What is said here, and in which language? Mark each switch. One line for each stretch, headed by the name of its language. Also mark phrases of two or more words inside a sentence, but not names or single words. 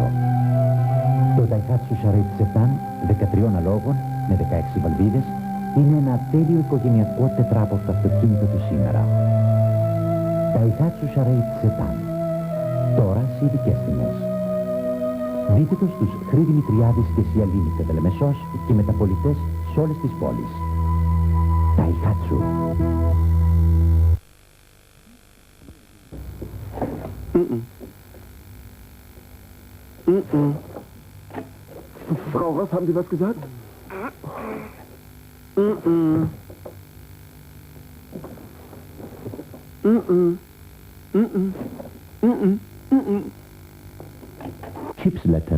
Greek: Το Daihatsu Charade Sedan 13 αλόγων με 16 βαλβίδες είναι ένα τέλειο οικογενειακό τετράπορτο αυτοκίνητο του σήμερα. Daihatsu Charade Sedan. Τώρα σε ειδικές τιμές. Δείτε το στους Χρή Δημητριάδης και Σία Limited Λεμεσός και μεταπολιτές σε όλες τις πόλεις. Daihatsu.
German: Frau, was haben Sie was gesagt? Chipsletten.